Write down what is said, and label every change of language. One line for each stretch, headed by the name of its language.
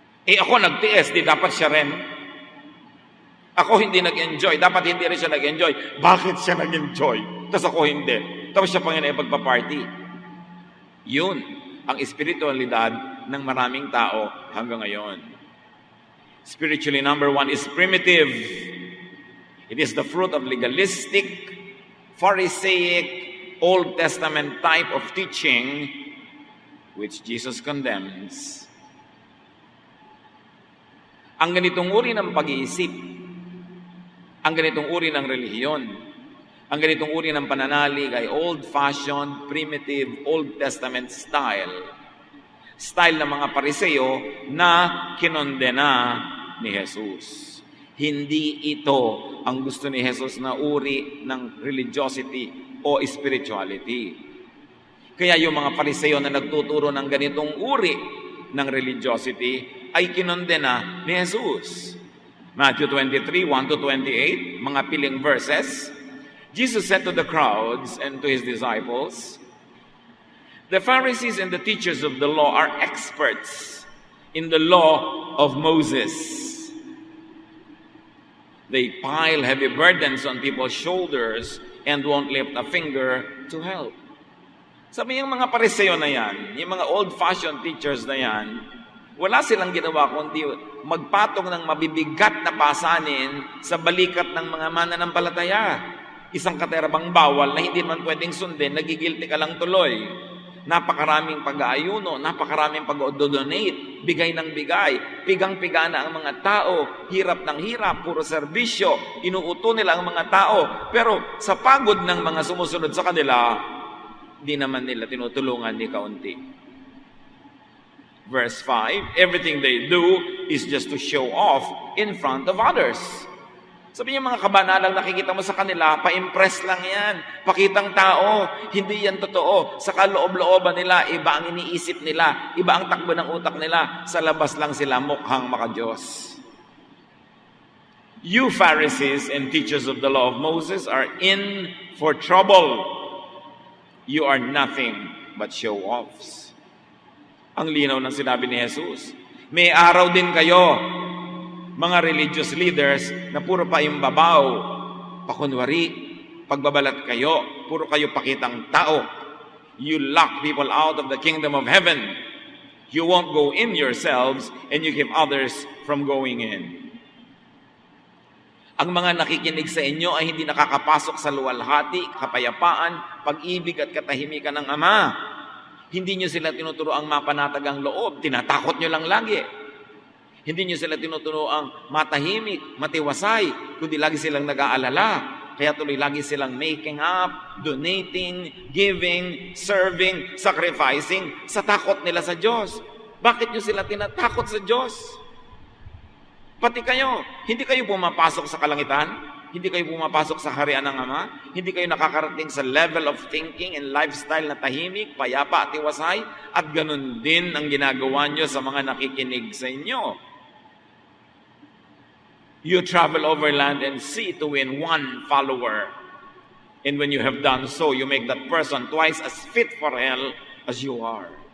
Filipino: Ako nagtiis, di dapat siya rin. Ako hindi nag-enjoy, dapat hindi rin siya nag-enjoy. Bakit siya nag-enjoy? Tapos ako hindi. Tapos siya pang pagpa-party. Yun ang espiritualidad ng maraming tao hanggang ngayon.
English: Spiritually, number one is primitive. It is the fruit of legalistic, Pharisaic, Old Testament type of teaching which Jesus condemns.
Filipino: Ang ganitong uri ng pag-iisip, ang ganitong uri ng relihiyon, ang ganitong uri ng pananalig ay old-fashioned, primitive, Old Testament style. Style ng mga Pariseo na kinondena ni Jesus. Hindi ito ang gusto ni Jesus na uri ng religiosity o spirituality. Kaya yung mga Pariseo na nagtuturo ng ganitong uri ng religiosity ay kinondena ni Jesus. Matthew 23, 1-28, mga piling verses.
English: Jesus said to the crowds and to His disciples, "The Pharisees and the teachers of the law are experts in the law of Moses. They pile heavy burdens on people's shoulders and won't lift a finger to help."
Filipino: Sabi yung mga Pariseo na yan, yung mga old-fashioned teachers na yan, wala silang ginawa kundi magpatong ng mabibigat na pasanin sa balikat ng mga mananampalataya. Isang katerabang bawal na hindi man pwedeng sundin, nagigilty ka lang tuloy. Napakaraming pag-aayuno, napakaraming pag-donate, bigay ng bigay, pigang-piga na ang mga tao, hirap ng hirap, puro serbisyo, inuuto nila ang mga tao. Pero sa pagod ng mga sumusunod sa kanila, di naman nila tinutulungan ni kaunti.
English: Verse 5, everything they do is just to show off in front of others.
Filipino: Sabi niya, mga kabanalang nakikita mo sa kanila, pa-impress lang yan. Pakitang tao, hindi yan totoo. Sa kaloob-looban nila, iba ang iniisip nila, iba ang takbo ng utak nila. Sa labas lang sila mukhang maka-Diyos.
English: You Pharisees and teachers of the law of Moses are in for trouble. You are nothing but show-offs.
Filipino: Ang linaw ng sinabi ni Jesus. May araw din kayo, mga religious leaders, na puro paimbabaw, pakunwari, pagbabalat kayo, puro kayo pakitang tao.
English: You lock people out of the kingdom of heaven. You won't go in yourselves, and you keep others from going in.
Filipino: Ang mga nakikinig sa inyo ay hindi nakakapasok sa luwalhati, kapayapaan, pag-ibig at katahimikan ng Ama. Hindi nyo sila tinuturo ang mapanatag ang loob, tinatakot nyo lang lagi. Hindi nyo sila tinuturo ang matahimik, matiwasay, kundi lagi silang nag-aalala. Kaya tuloy lagi silang
English: making up, donating, giving, serving, sacrificing
Filipino: sa takot nila sa Diyos. Bakit nyo sila tinatakot sa Diyos? Pati kayo, hindi kayo pumapasok sa kalangitan, hindi kayo pumapasok sa harian ng Ama, hindi kayo nakakarating sa
English: level of thinking and lifestyle
Filipino: na tahimik, payapa at iwasay, at ganun din ang ginagawa nyo sa mga nakikinig sa inyo.
English: You travel over land and sea to win one follower. And when you have done so, you make that person twice as fit for hell as you are.